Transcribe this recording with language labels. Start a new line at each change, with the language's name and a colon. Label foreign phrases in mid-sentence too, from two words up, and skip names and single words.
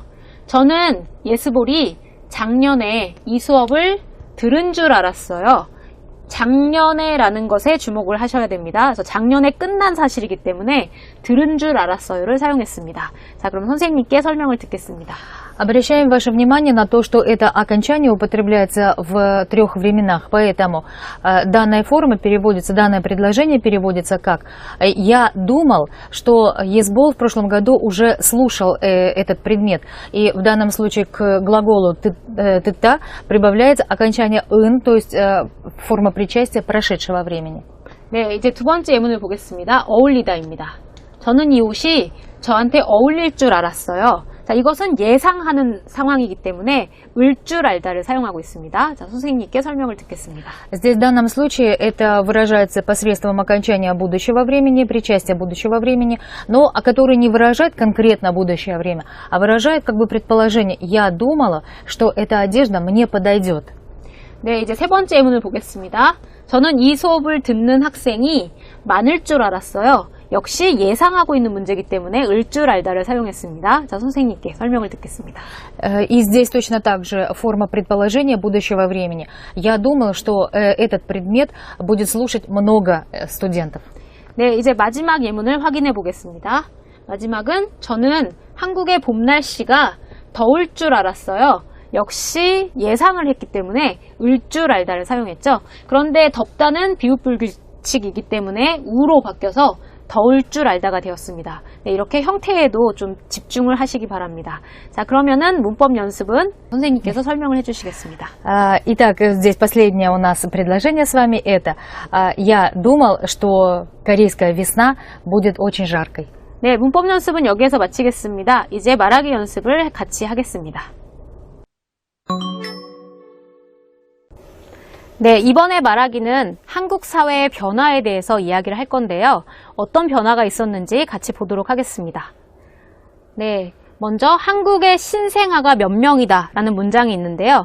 Korean: 저는 예스볼이 작년에 이 수업을 들은 줄 알았어요. 작년에 라는 것에 주목을 하셔야 됩니다. 그래서 작년에 끝난 사실이기 때문에 들은 줄 알았어요를 사용했습니다. 자, 그럼 선생님께 설명을 듣겠습니다.
Russian: Обращаем ваше внимание на то, что это окончание употребляется в трех временах, поэтому данная форма переводится, данное предложение переводится как «Я думал, что Есбол в прошлом году уже слушал этот предмет». И в данном случае к глаголу «тыта» прибавляется окончание «ын», то есть форма причастия прошедшего времени.
Korean: 네, 이제 두 번째 예문을 보겠습니다. 어울리다입니다. 저는 이 옷이 저한테 어울릴 줄 알았어요. 자, 이것은 예상하는 상황이기 때문에 을 줄 알다를 사용하고 있습니다. 자, 선생님께 설명을 듣겠습니다.
Russian: Здесь в данном случае это выражается посредством окончания будущего времени, причастия будущего времени, но который не выражает конкретно будущее время, а выражает как бы предположение. Я думала, что эта одежда мне подойдет.
Korean: 네, 이제 세 번째 예문을 보겠습니다. 저는 이 수업을 듣는 학생이 많을 줄 알았어요. 역시 예상하고 있는 문제이기 때문에 을 줄 알다를 사용했습니다. 자, 선생님께 설명을 듣겠습니다.
Russian: И здесь точно так же форма предположения будущего времени. Я думал, что этот предмет будет слушать много студентов.
Korean: 네, 이제 마지막 예문을 확인해 보겠습니다. 마지막은 저는 한국의 봄 날씨가 더울 줄 알았어요. 역시 예상을 했기 때문에 을 줄 알다를 사용했죠. 그런데 덥다는 비읍불규칙이기 때문에 우로 바뀌어서 더울 줄 알다가 되었습니다. 네, 이렇게 형태에도 좀 집중을 하시기 바랍니다. 자, 그러면은 문법 연습은 선생님께서 설명을 해주시겠습니다.
Russian: Итак, здесь последнее у нас предложение с вами это. Я думал, что корейская весна будет очень жаркой.
Korean: 네, 문법 연습은 여기에서 마치겠습니다. 이제 말하기 연습을 같이 하겠습니다. 네, 이번에 말하기는 한국 사회의 변화에 대해서 이야기를 할 건데요. 어떤 변화가 있었는지 같이 보도록 하겠습니다. 네, 먼저 한국의 신생아가 몇 명이다 라는 문장이 있는데요.